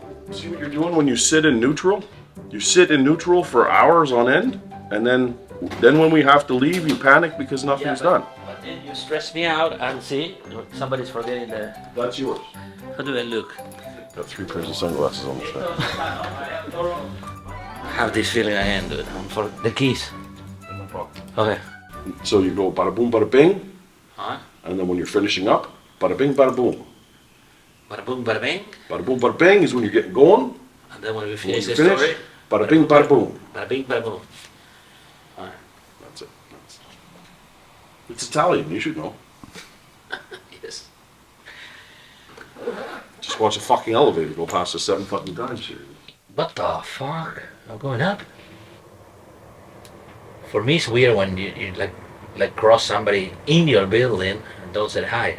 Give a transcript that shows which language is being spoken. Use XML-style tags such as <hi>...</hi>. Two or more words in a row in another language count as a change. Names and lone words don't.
<en>See what you're doing when you sit in neutral? You sit in neutral for hours on end, and then when we have to leave, you panic because nothing's done. But then you stress me out and see, somebody's forgetting the... That's yours. How do they look? Got 3 pairs of sunglasses on the side. I have this feeling I am, dude. For the keys. No problem. Okay. So you go bada boom, bada bing, and then when you're finishing up, bada bing, bada boom. Bada boom, bada bing. Bada boom, bada bing is when you're getting going. And then when we finish When the you finish, story, bada bing, bada boom. bada bing, bada boom. Alright. That's it. It's Italian, you should know. Yes. Just watch a fucking elevator go past us 7 fucking times here. What the fuck? I'm going up. For me, it's weird when you like cross somebody in your building and don't say hi.</en>